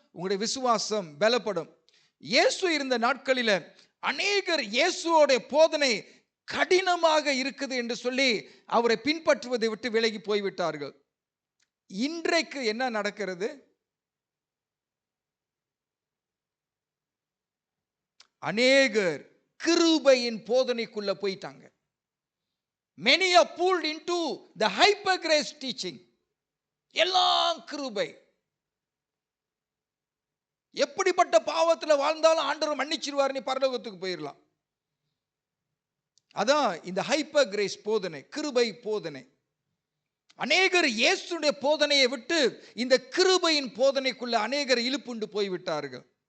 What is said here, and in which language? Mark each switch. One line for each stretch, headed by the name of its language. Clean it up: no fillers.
Tamil: உங்களுடைய விசுவாசம் பலப்படும். இயேசு இருந்த நாட்களில் அநேகர் இயேசுவோட போதனை கடினமாக இருக்குது என்று சொல்லி அவரை பின்பற்றுவதை விட்டு விலகி போய்விட்டார்கள். இன்றைக்கு என்ன நடக்கிறது? அநேகர் கிருபையின் போதனைக்குள்ள போயிட்டாங்க.
English: Many are pulled into the hyper grace teaching.
Tamil: எல்லாம் கிருபை. எப்படிப்பட்ட பாவத்தில் வாழ்ந்தாலும் ஆண்டவர் மன்னிச்சிருவார், நீ பரலோகத்துக்கு போயிடலாம். அதான் இந்த ஹைப்பர் கிரேஸ் போதனை, கிருபை போதனை. அநேகர் இயேசுடைய போதனையை விட்டு இந்த கிருபையின் போதனைக்குள்ள அநேகர் இழுப்புண்டு போய்விட்டார்கள்.